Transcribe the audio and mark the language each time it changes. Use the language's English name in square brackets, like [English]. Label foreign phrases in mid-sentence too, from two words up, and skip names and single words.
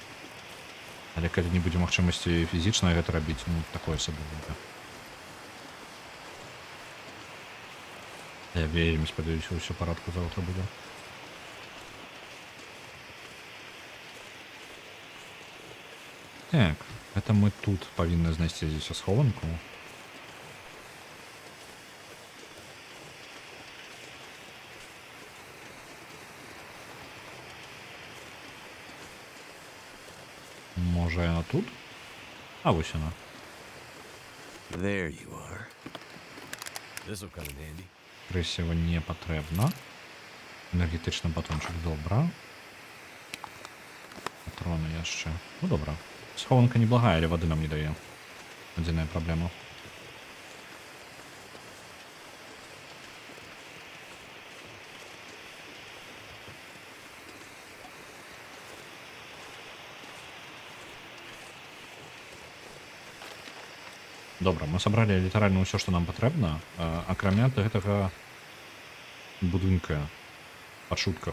[Belarusian] Але калі не будзе магчымасці фізічна гэта рабіць, ну, такое сабе будзе. Я вельмі спадзяюся, ўсё ў парадку заўтра будзе. Так, это мы тут павінны знайсці здесь схованку. Може, яна тут? [Ukrainian] А ось вона. [English] There you are. This'll come in handy. [Belarusian] Кресіва не патрэбна. Энергетичны батончик добра. Патроны яшчэ. Ну добра. Схованка неблагая, але вады нам не дае. Адзіная праблема. Добра, мы сабралі літаральна ўсё, што нам патрэбна, акрамя гэтага будынка па чутках.